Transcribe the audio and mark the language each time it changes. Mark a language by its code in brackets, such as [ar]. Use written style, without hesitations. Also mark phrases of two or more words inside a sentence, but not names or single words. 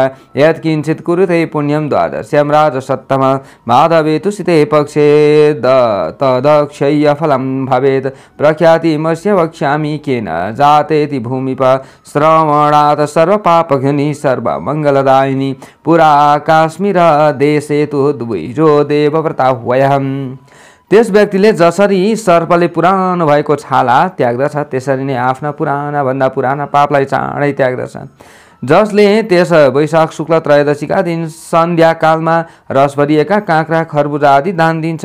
[sa] यत्किञ्चित् कुरुते पुण्यं द्वादश्यां राजसत्तम माधवे तु सिते पक्षे तदक्षय्यफलं भवेत् प्रख्यातिमस्य वक्ष्यामि केन जातेति भूमिप श्रवणात् सर्वपापघ्नि सर्वमङ्गलदायिनी पुरा काश्मीर देशे तु द्विजो देवव्रता ह्वयम्। [ne] त्यस व्यक्तिले जसरी सर्पले पुरानो भएको छाला त्याग्दछ त्यसरी नै आफ्ना पुराना भन्दा पुराना पापलाई चाँडै त्याग्दछ। जसले त्यस वैशाख शुक्ल त्रयोदशीका दिन सन्ध्याकालमा रस भरिएका काँक्रा खरबुजा आदि दान दिन्छ।